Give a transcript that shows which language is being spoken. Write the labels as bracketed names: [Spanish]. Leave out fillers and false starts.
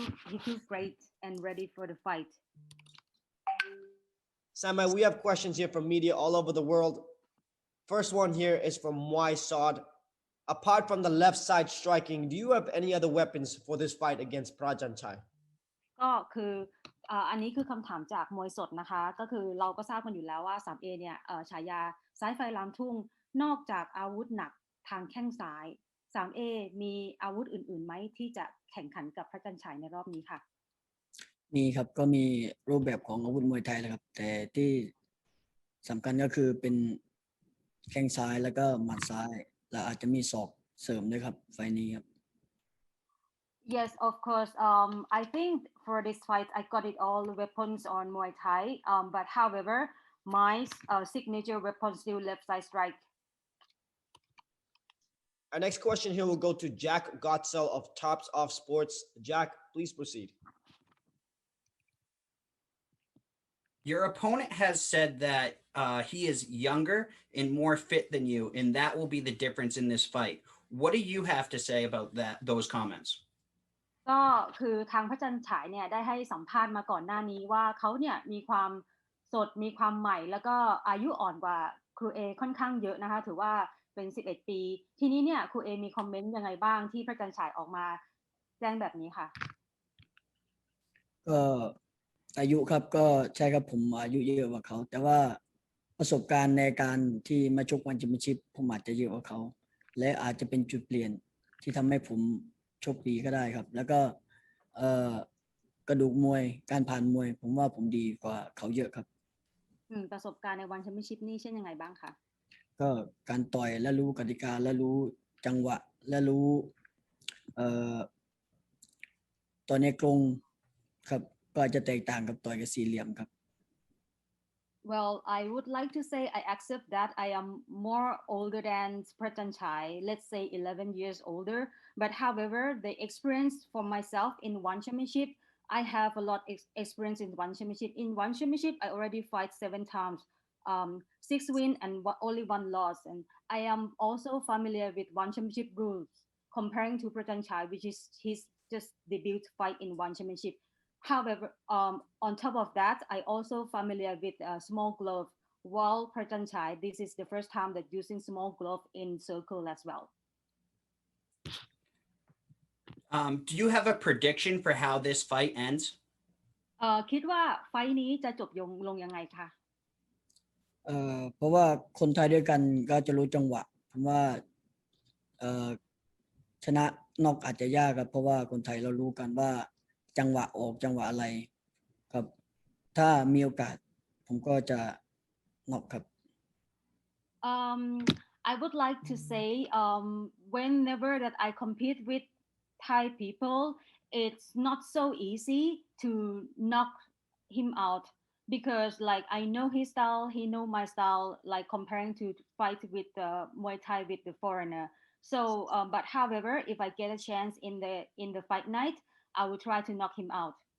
[English] he feels great and ready for the fight. Sam A, we have questions here from media all over the world. First one here is from Muay Sod. Apart from the left side striking, do you have any other weapons for this fight against Prajanchai? [Thai] ก็คืออันนี้คือคำถามจากมวยสดนะคะก็คือเราก็ทราบกันอยู่แล้วว่า 3A เนี่ยฉายาซ้ายไฟลามทุ่งนอกจากอาวุธหนักทางแข้งซ้าย 3A มีอาวุธอื่นๆไหมที่จะแข่งขันกับพระจันทร์ฉายในรอบนี้ค่ะ มีครับก็มีรูปแบบของอาวุธมวยไทยแหละครับแต่ที่สำคัญก็คือเป็นแข้งซ้ายแล้วก็หมัดซ้ายและอาจจะมีศอกเสริมด้วยครับไฟนี้ครับ [English] Yes, of course. I think for this fight, I got it all weapons on Muay Thai. But however, my signature weapon still left side strike. Our next question here will go to Jack Gottsell of Tops Off Sports. Jack, please proceed. Your opponent has said that he is younger and more fit than you, and that will be the difference in this fight. What do you have to say about those comments? [Thai] ก็คือทางพระจันทร์ฉายเนี่ยได้ให้สัมภาษณ์มาก่อนหน้านี้ว่าเขาเนี่ยมีความสดมีความใหม่แล้วก็อายุอ่อนกว่าครูเอค่อนข้างเยอะนะคะถือว่าเป็น11ปีทีนี้เนี่ยครูเอมีคอมเมนต์ยังไงบ้างที่พระจันทร์ฉายออกมาแจ้งแบบนี้ค่ะ ก็อายุครับก็ใช่ครับผมอายุเยอะกว่าเขาแต่ว่าประสบการณ์ในการที่มาชกวันแชมเปี้ยนชิพผมอาจจะเยอะกว่าเขาและอาจจะเป็นจุดเปลี่ยนที่ทำให้ผมโชคดีก็ได้ครับแล้วก็กระดูกมวยการผ่านมวยผมว่าผมดีกว่าเขาเยอะครับ ประสบการณ์ในวันแชมเปี้ยนชิพนี่เช่นยังไงบ้างคะ ก็การต่อยและรู้กติกาและรู้จังหวะและรู้ต่อยในกรงครับก็อาจจะแตกต่างกับต่อยกับสี่เหลี่ยมครับ [English] Well, I would like to say I accept that I am more older than Prajanchai, let's say 11 years older. But however, the experience for myself in one championship, I have a lot of experience in one championship. In one championship, I already fight 7 times, 6 wins and only 1 loss. And I am also familiar with one championship rules comparing to Prajanchai, which is his just debut fight in one championship. However, on top of that, I also familiar with small glove. While Prajanchai, this is the first time that using small glove in circle as well. Do you have a prediction for how this fight ends? [Thai] คิดว่าไฟท์นี้จะจบลงยังไงคะ เพราะว่าคนไทยด้วยกันก็จะรู้จังหวะผมว่าชนะนอกอาจจะยากครับเพราะว่าคนไทยเรารู้กันว่าจังหวะออกจังหวะอะไรครับถ้ามีโอกาสผมก็จะนอกครับ [English] I would like to say whenever that I compete with Thai people it's not so easy to knock him out because like I know his style he know my style like comparing to fight with Muay Thai with the foreigner so but however if I get a chance in the fight night I will try to knock him out.